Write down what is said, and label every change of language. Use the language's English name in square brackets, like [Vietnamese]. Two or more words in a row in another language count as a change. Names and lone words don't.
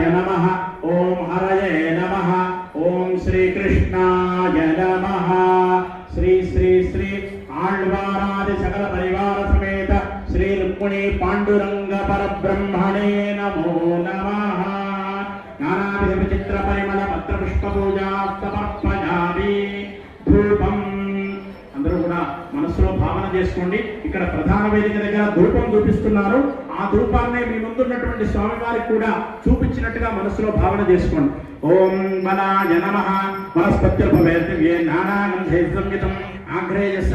[Sanskrit] नमः ओम हरये नमः ओम श्रीकृष्णाय नमः श्री श्री श्री आళ్వారాది सकल परिवार समेत श्री रुक्मिणी पांडुरंग परब्रह्मणे नमो नमः नानाविध विचित्र परिमल पत्र पुष्प पूजा समर्पयामि [Telugu] ధూపం అందరూ కూడా మనసులో భావన చేసుకోండి. ఇక్కడ ప్రధాన వేదిక దగ్గర ధూపం చూపిస్తున్నారు. ఆ ధూపాన్ని మీ ముందున్నటువంటి స్వామివారికి కూడా చూపించినట్టుగా మనసులో భావన చేసుకోండి. [Sanskrit] ఓం బలాయ నమః వనస్పత్యుర్భవేత్ నానాగంధైః సంయుతం ఆగ్రేయస్య